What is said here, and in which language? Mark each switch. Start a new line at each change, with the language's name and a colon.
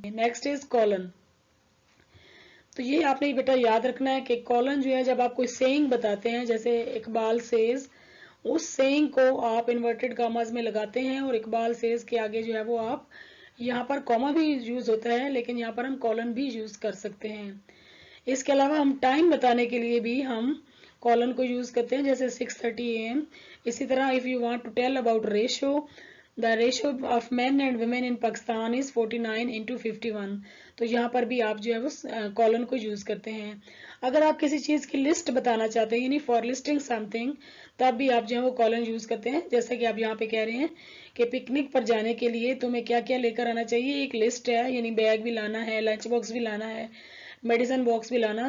Urdu: Next is colon. تو یہ آپ نے بیٹا یاد رکھنا ہے کہ کولن جو ہے جب آپ کوئی سیئنگ بتاتے ہیں, جیسے اقبال سیز, اس سیئنگ کو آپ انورٹڈ کاماز میں لگاتے ہیں, اور اقبال سیز کے آگے جو ہے وہ آپ یہاں پر کوما بھی یوز ہوتا ہے لیکن یہاں پر ہم کولن بھی یوز کر سکتے ہیں. اس کے علاوہ ہم ٹائم بتانے کے لیے بھی ہم کولن کو یوز کرتے ہیں, جیسے 6:30 AM. اسی طرح
English: if you want to tell about ratio, the ratio of men and women in Pakistan is 49:51.
Urdu: تو یہاں پر بھی آپ جو ہے وہ کولن کو یوز کرتے ہیں. اگر آپ کسی چیز کی لسٹ بتانا چاہتے ہیں یعنی
English: for listing something,
Urdu: تب بھی آپ جو ہے وہ کولن یوز کرتے ہیں. جیسے کہ آپ یہاں پہ کہہ رہے ہیں کہ پکنک پر جانے کے لیے تمہیں کیا کیا لے کر آنا چاہیے, ایک لسٹ ہے, یعنی بیگ بھی لانا ہے, لنچ باکس بھی لانا ہے, میڈیسن باکس بھی لانا.